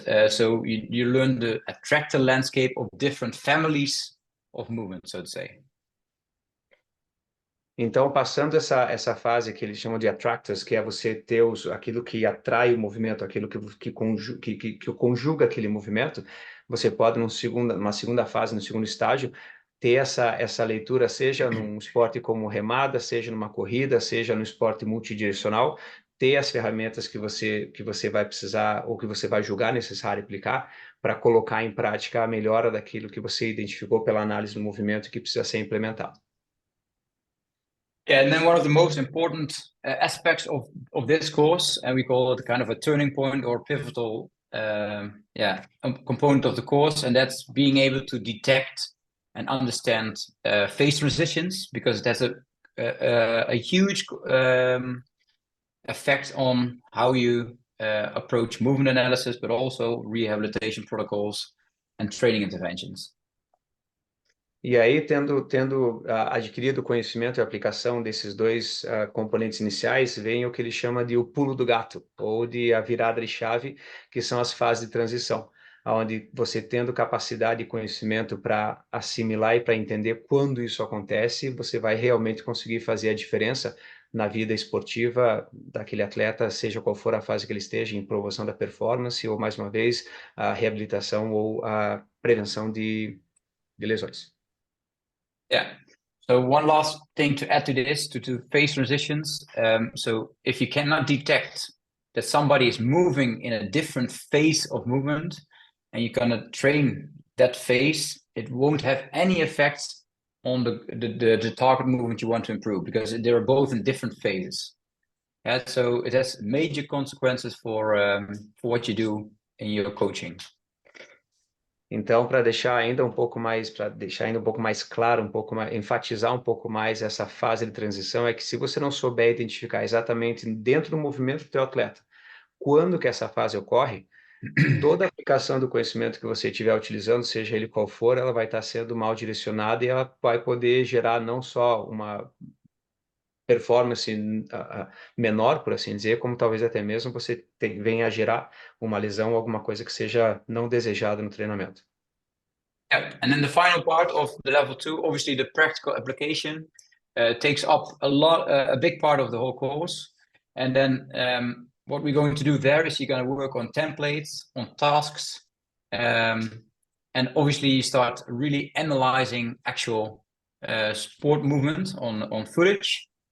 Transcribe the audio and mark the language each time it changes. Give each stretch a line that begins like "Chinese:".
English: So you learn the attractor landscape of different families of movements, so to say.
Portuguese: Então, passando essa fase que eles chamam de attractors, que é você ter aquilo que atrai o movimento, aquilo que conjuga aquele movimento, você pode, numa segunda fase, no segundo estágio, ter essa leitura, seja num esporte como remada, seja numa corrida, seja no esporte multidirecional, ter as ferramentas que você vai precisar ou que você vai julgar necessário aplicar para colocar em prática a melhora daquilo que você identificou pela análise do movimento que precisa ser implementado.
English: Yeah, and then one of the most important aspects of this course, and we call it kind of a turning point or pivotal component of the course, and that's being able to detect and understand phase transitions, because that's a huge effect on how you approach movement analysis, but also rehabilitation protocols and training interventions.
Portuguese: E aí, tendo adquirido o conhecimento e aplicação desses dois componentes iniciais, vem o que ele chama de o pulo do gato, ou de a virada de chave, que são as fases de transição, onde você tendo capacidade e conhecimento para assimilar e para entender quando isso acontece, você vai realmente conseguir fazer a diferença na vida esportiva daquele atleta, seja qual for a fase que ele esteja, em promoção da performance, ou mais uma vez, a reabilitação ou a prevenção de lesões.
English: Yeah. So one last thing to add to this, to phase transitions. So if you cannot detect that somebody is moving in a different phase of movement, and you're gonna train that phase, it won't have any effect on the target movement you want to improve, because they are both in different phases. Yeah. So it has major consequences for what you do in your coaching.
Portuguese: Então, para deixar ainda um pouco mais claro, enfatizar um pouco mais essa fase de transição, é que se você não souber identificar exatamente dentro do movimento do teu atleta, quando que essa fase ocorre, toda a aplicação do conhecimento que você estiver utilizando, seja ele qual for, ela vai estar sendo mal direcionada e ela vai poder gerar não só uma performance menor, por assim dizer, como talvez até mesmo você venha a gerar uma lesão ou alguma coisa que seja não desejada no treinamento.
English: Yeah, and then the final part of the level 2, obviously the practical application takes up a big part of the whole course. And then what we're going to do there is you're going to work on templates, on tasks, and obviously you start really analyzing actual sport movement on footage.